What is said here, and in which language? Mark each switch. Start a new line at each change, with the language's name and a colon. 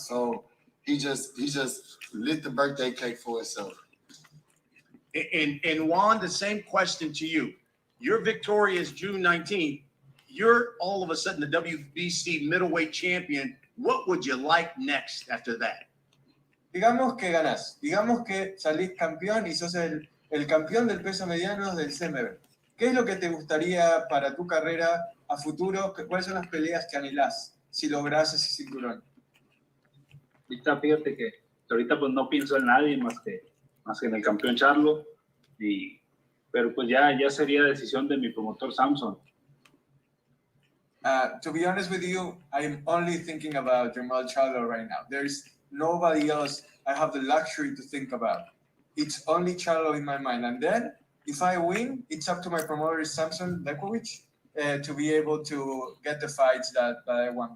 English: So he just lit the birthday cake for himself. And Juan, the same question to you. You're victorious June 19th. You're all of a sudden the WBC middleweight champion. What would you like next after that?
Spanish: Digamos que ganás. Digamos que salís campeón y sos el campeón del peso mediano del CMB. ¿Qué es lo que te gustaría para tu carrera a futuro? ¿Cuáles son las peleas que anhelás si lográs ese cinturón? Ahorita fíjate que ahorita pues no pienso en nadie más que en el campeón Charlo, pero pues ya sería decisión de mi promotor Samson.
English: To be honest with you, I'm only thinking about Jamal Charlo right now. There's nobody else I have the luxury to think about. It's only Charlo in my mind. And then, if I win, it's up to my promoter, Samson Lekovic, to be able to get the fights that I want.